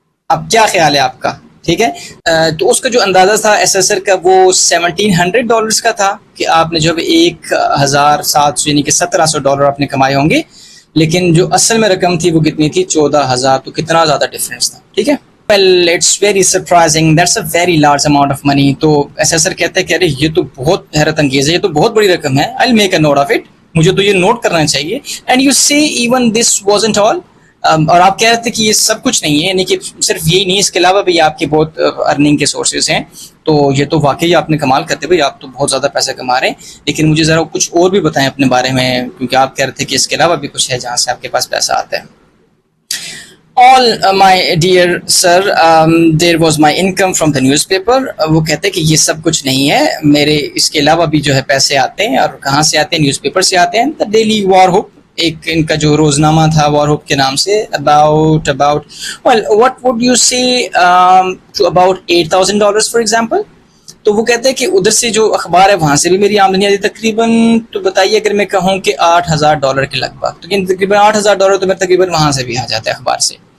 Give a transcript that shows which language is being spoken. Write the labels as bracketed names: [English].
[Urdu] اب کیا خیال ہے آپ کا؟ ٹھیک ہے. تو اس کا جو اندازہ تھا اسیسر کا وہ $1,700 کا تھا کہ آپ نے جو 1,700 یعنی کہ $1,700 آپ نے کمائے ہوں گے. لیکن جو اصل میں رقم تھی وہ کتنی تھی؟ 14,000. تو کتنا زیادہ ڈفرینس تھا. ٹھیک ہے. [English] Well, it's very surprising. That's a very large amount of money. [Urdu] تو اسیسر کہتے ہیں کہ ارے یہ تو بہت حیرت انگیز ہے, یہ تو بہت بڑی رقم ہے. [English] I'll make a note of it. [Urdu] مجھے تو یہ نوٹ کرنا چاہیے. [English] And you say even this wasn't all. [Urdu] اور آپ کہہ رہے تھے کہ یہ سب کچھ نہیں ہے, یعنی کہ صرف یہی نہیں, اس کے علاوہ بھی آپ کے بہت ارننگ کے سورسز ہیں. تو یہ تو واقعی آپ نے کمال کرتے بھائی, آپ تو بہت زیادہ پیسے کما رہے ہیں. لیکن مجھے ذرا کچھ اور بھی بتائیں اپنے بارے میں, کیونکہ آپ کہہ رہے تھے کہ اس کے علاوہ بھی کچھ ہے جہاں سے آپ کے پاس پیسہ آتا ہے. [English] All my dear sir, there was my income from the newspaper. [Urdu] وہ کہتے ہیں کہ یہ سب کچھ نہیں ہے, میرے اس کے علاوہ بھی جو ہے پیسے آتے ہیں. اور کہاں سے آتے ہیں؟ نیوز پیپر سے آتے ہیں. The Daily War Hoop, ایک ان کا جو روزنامہ تھا War Hoop کے نام سے. [English] about well, what would you say to about $8,000 for example. [Urdu] تو وہ کہتے ہیں کہ ادھر سے جو اخبار ہے وہاں سے بھی میری آمدنی آتی تقریباً. تو بتائیے اگر میں کہوں کہ $8,000 کے لگ بھگ, تو تقریباً $8,000 تو میں تقریباً وہاں سے بھی آ جاتا ہے اخبار سے.